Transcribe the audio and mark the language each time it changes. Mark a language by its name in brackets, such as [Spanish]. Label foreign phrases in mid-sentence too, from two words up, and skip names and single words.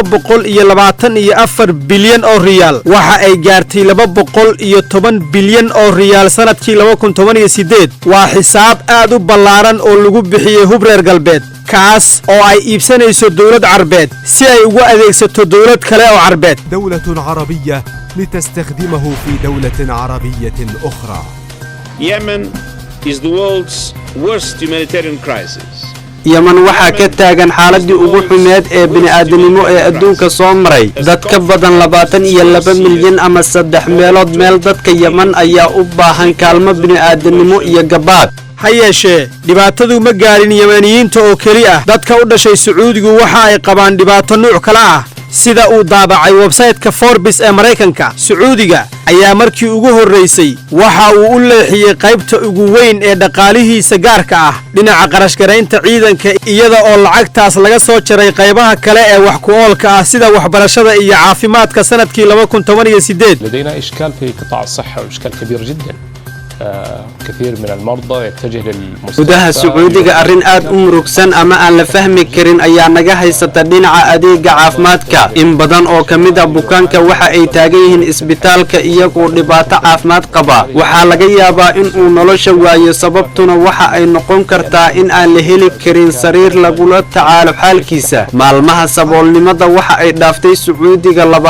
[Somali] 224 bilyan oo riyaal waxa ay gaartay 210 bilyan oo riyaal sanadkii 2018 waa xisaab aad u ballaaran oo lagu bixiyay hub reer galbeed kaas oo ay iibsanayso dawlad carbeed si ay ugu adeegsato dawlad kale oo carbeed [Arabic] دولة عربية لتستخدمه في دولة عربية أخرى. [English] Yemen is the world's worst humanitarian crisis. [Somali] yemen waxaa ka taagan xaaladii ugu xumeed ee bini'aadanimo ee adduunka soo maray dad ka badan 22 milyan ama 3 meelood meel dadka yemen ayaa u baahan kaalmo bini'aadanimo iyo gabaad ha yeeshee dhibaatadu ma gaarin yemeniyiinta oo keli ah dadka u dhashay sacuudigu waxa ay qabaan dhibaato nuuc kale ah sida uu daabacay websayte-ka Forbes ee Mareykanka sacuudiga ayaa markii ugu horeysay waxa uu u leexiyay qaybta ugu weyn ee dhaqaalihiisa gaarka ah dhinaca qarash garaynta ciidanka iyada oo lacagtaas laga soo jaray qaybaha kale ee wax ku oolka ah sida waxbarashada iyo caafimaadka sanadkii 2018 [Arabic] لدينا إشكال في قطاع الصحة وإشكال كبير جدا كثير من المرضى يتجه للمستشفى [Somali] gudaha sacuudiga arrin aad u murugsan ama aan la fahmi karin ayaa naga haysata dhinaca adeega caafimaadka in badan oo ka mid ah bukaanka waxa ay taagan yihiin isbitaalka iyagoo dhibaato caafimaad qaba waxaa laga yaabaa in uu nolosha waayo sababtuna waxa ay noqon kartaa in aan la heli karin sariir lagula tacaalo xaalkiisa maalmaha saboolnimada waxa ay dhaaftay sacuudiga